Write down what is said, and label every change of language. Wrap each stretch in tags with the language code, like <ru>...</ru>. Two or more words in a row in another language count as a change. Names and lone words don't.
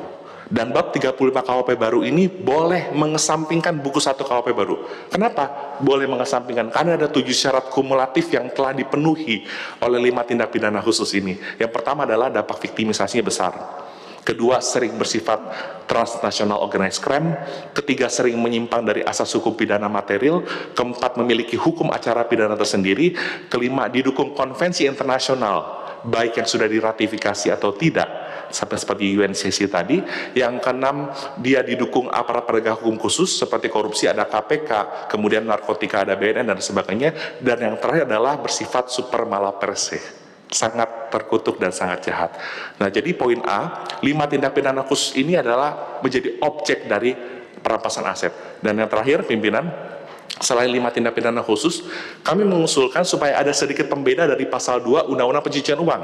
<id>Dan bab 35 KUHP baru ini boleh mengesampingkan buku 1 KUHP baru. Kenapa boleh mengesampingkan? Karena ada 7 syarat kumulatif yang telah dipenuhi oleh 5 tindak pidana khusus ini. Yang pertama adalah dampak viktimisasinya besar. Kedua, sering bersifat</id> <en>transnational organized crime.</en> <id>Ketiga, sering menyimpang dari asas hukum pidana material. Keempat, memiliki hukum acara pidana tersendiri. Kelima, didukung konvensi internasional, baik yang sudah diratifikasi atau tidak, sampai seperti UNCC tadi. Yang keenam, dia didukung aparat penegak hukum khusus, seperti korupsi ada KPK, kemudian narkotika ada BNN, dan sebagainya. Dan yang terakhir adalah bersifat super</id> <la>mala per se,</la> <id>sangat terkutuk dan sangat jahat. Nah, jadi poin A, 5 tindak pidana khusus ini adalah menjadi objek dari perampasan aset. Dan yang terakhir, pimpinan, selain 5 tindak pidana khusus, kami mengusulkan supaya ada sedikit pembeda dari pasal 2 Undang-Undang Pencucian Uang.</id>